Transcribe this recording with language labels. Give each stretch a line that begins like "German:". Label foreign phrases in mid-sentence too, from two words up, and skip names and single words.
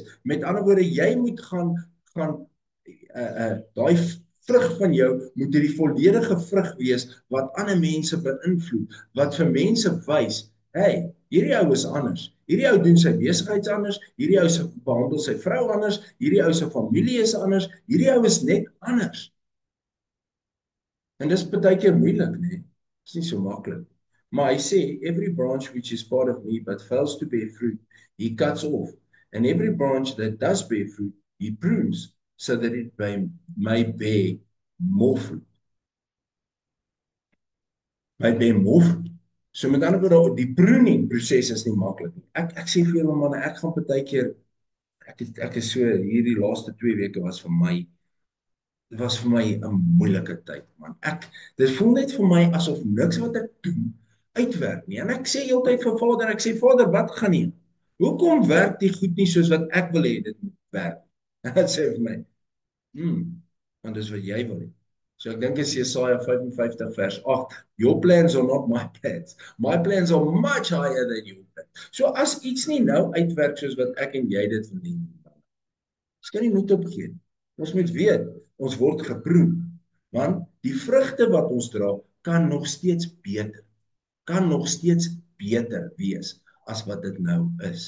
Afrikaans: Met ander woorde, jy moet gaan daai vrug van jou moet die volledige vrug wees wat ander mense beïnvloed, wat vir mense wys, hey, hierdie ou is anders. Hierdie ou doen sy besigheid anders, hierdie ou behandel sy vrou anders, hierdie ou se familie is anders, hierdie ou is net anders. En dis baie keer moeilik, né? Dis nie so maklik. Maar hy sê,
English: every branch which is part of me but fails to bear fruit, he cuts off. And every branch that does bear fruit, he prunes, so that it may bear more fruit. May bear more fruit.
Afrikaans: So met ander woorde, die pruning proses is nie maklik nie. Ek sê vir julle manne, ek gaan baie keer, ek is so, hierdie laaste 2 weke was vir my 'n moeilike tyd, man. Dit voel net vir my asof niks wat ek doen uitwerk nie. En ek sê heeltyd vir Vader, ek sê Vader, wat gaan nie? Hoekom werk die goed nie soos wat ek wil hê dit moet werk? En hy sê vir my, want dis wat jy wil hê. So ek dink is Jesaja 55 vers 8,
English: your plans are not my plans. My plans are much higher than your plans.
Afrikaans: So as iets nie nou uitwerk soos wat ek en jy dit wil hê, ons kan nie moed opgee. Ons moet weet, ons word geproe, want die vrugte wat ons dra, kan nog steeds beter wees as wat dit nou is.